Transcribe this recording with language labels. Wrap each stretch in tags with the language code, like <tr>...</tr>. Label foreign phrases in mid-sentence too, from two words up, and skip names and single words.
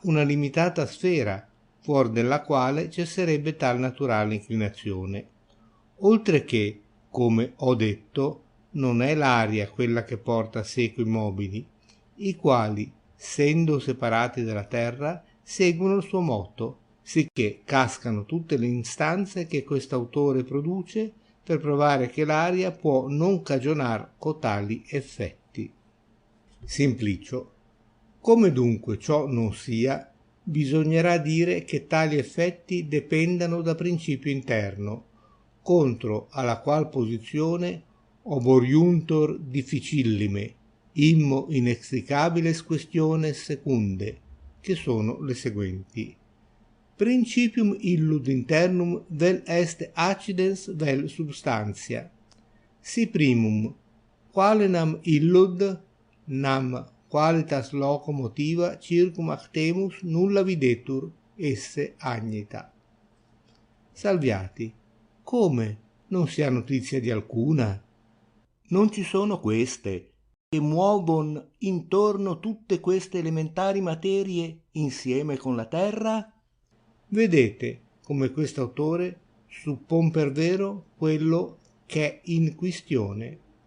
<it>una limitata sfera, fuori della quale cesserebbe tal naturale inclinazione, oltre che, come ho detto, non è l'aria quella che porta seco i mobili, i quali, essendo separati dalla terra, seguono il suo moto, sicché cascano tutte le instanze che quest'autore produce per provare che l'aria può non cagionar cotali effetti. Simplicio. Come dunque ciò non sia, bisognerà dire che tali effetti dependano da principio interno, contro alla qual posizione</it> <la>oboriuntur difficillime, immo inextricabiles questiones secunde,</la> <it>che sono le seguenti.</it> <la>Principium illud internum vel est accidens vel substantia. Si primum, quale nam illud, nam qualitas loco motiva circum actemus nulla videtur esse agnita.</la> <it>Salviati. Come? Non si ha notizia di alcuna? Non ci sono queste, che muovon intorno tutte queste elementari materie insieme con la terra? Vedete come quest'autore suppon per vero quello che è in quistione.</it>